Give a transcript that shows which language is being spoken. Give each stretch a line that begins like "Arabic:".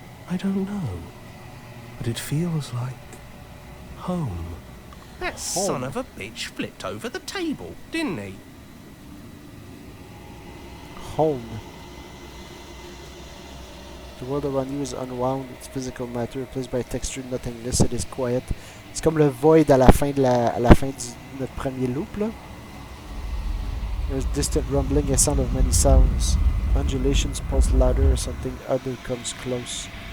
English: I don't know. But it feels like home. That son of a bitch flipped over the table, didn't he? Home. The world around you is unwound, its physical matter replaced by textured nothingness, it is quiet.
French: C'est comme le void à la fin de notre premier loop là.
English: There's distant rumbling, a sound of many sounds. Undulations pulse louder, something other comes close.